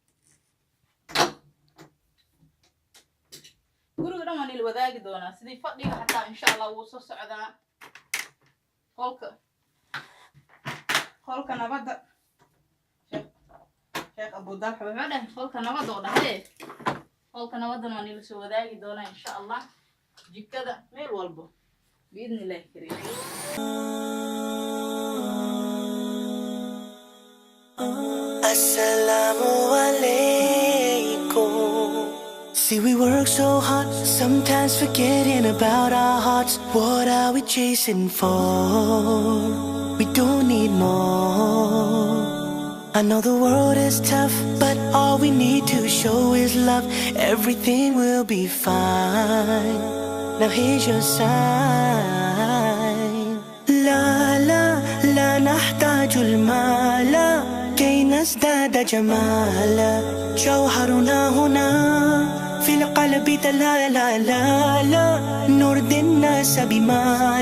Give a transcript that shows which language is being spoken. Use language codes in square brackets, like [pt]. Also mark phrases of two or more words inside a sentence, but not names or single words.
[so] guriga dhan waan ila wadaagi doonaa sidii fadhiga xataa [ar] إن شاء الله [so] wuu soo socdaa qolka nabadda sheekh Abu Dalha wuxuu dhahay qolka nabadda oo dhahay qolka nabadda waan ila soo wadaagi doonaa [ar] إن شاء الله [so] jikada meel walbo [ar] باذن الله الكريم السلام عليكم. [en] See, we work so hard, sometimes forgetting about our hearts. What are we chasing for? We don't need more. I know the world is tough, but all we need to show is love. Everything will be fine. Now here's your sign. [ar] La la la نحتاج المال كي نزداد جمالا. جوهرنا هنا في القلب لا نرضي الناس بمال.